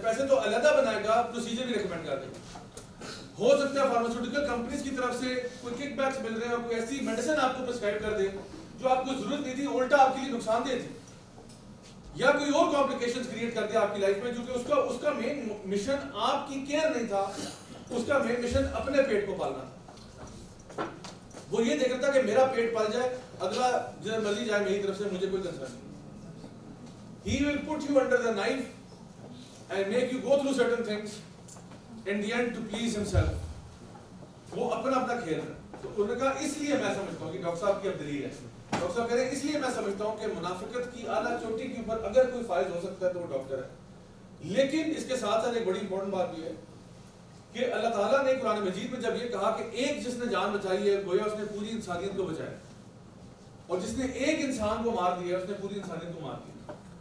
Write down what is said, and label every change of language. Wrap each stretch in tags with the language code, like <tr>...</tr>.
<ur>پیسے تو علیحدہ بنائے گا, پروسیجر بھی ریکمینڈ کر دے گا. ہو سکتا ہے فارماسیوٹیکل کمپنیز کی طرف سے کوئی کک بیکس مل رہے ہیں اور کوئی ایسی میڈیسن آپ کو پرسکرائب کر دے جو آپ کو ضرورت نہیں تھی, الٹا آپ کے لیے نقصان دہ تھی, یا کوئی اور کمپلیکیشنز کریٹ کر دے آپ کی لائف میں, کیونکہ اس کا مین مشن آپ کی کیئر نہیں تھا, اس کا مین مشن اپنے پیٹ کو پالنا تھا. وہ یہ دیکھ رہا تھا کہ میرا پیٹ پال جائے, اگلا جدھر مرضی جائے میری طرف سے مجھے کوئی کنسرن نہیں.</ur> <en>He will put you under the knife and make you go through certain things in the end to please himself.</en> <ur>وہ اپنا کھیل ہے. تو انہوں نے کہا اس لیے میں سمجھتا ہوں کہ ڈاکٹر صاحب کی اب دلیل ہے. ڈاکٹر صاحب کہہ رہے ہیں اس لیے میں سمجھتا ہوں کہ منافقت کی اعلیٰ چوٹی کے اوپر اگر کوئی فائز ہو سکتا ہے تو وہ ڈاکٹر ہے. لیکن اس کے ساتھ ساتھ ایک بڑی امپورٹنٹ بات بھی ہے کہ اللہ تعالیٰ نے قرآن مجید میں جب یہ کہا کہ ایک جس نے جان بچائی ہے گویا اس نے پوری انسانیت کو بچایا, اور جس نے ایک انسان کو مار دیا اس نے پوری انسانیت کو مار دیا.</ur>